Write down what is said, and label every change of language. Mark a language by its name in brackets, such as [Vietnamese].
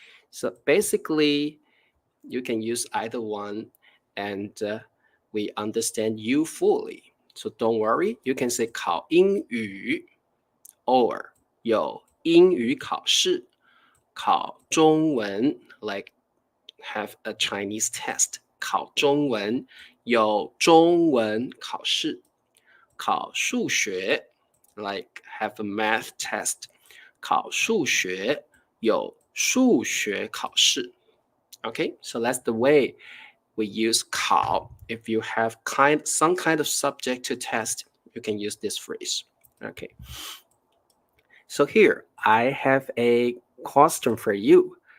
[English] So basically, you can use either one and we understand you fully. So don't worry, you can say [Chinese] 考英语 [English] or [Chinese] 有英语考试，考中文 [English] like have a Chinese test. [Chinese] 考中文有中文考试，考数学 [English] like have a math test. [Chinese] 考数学有数学考试。 [English] Okay, so that's the way we use 考. If you have some kind of subject to test, you can use this phrase. Okay. So here, I have a question for you.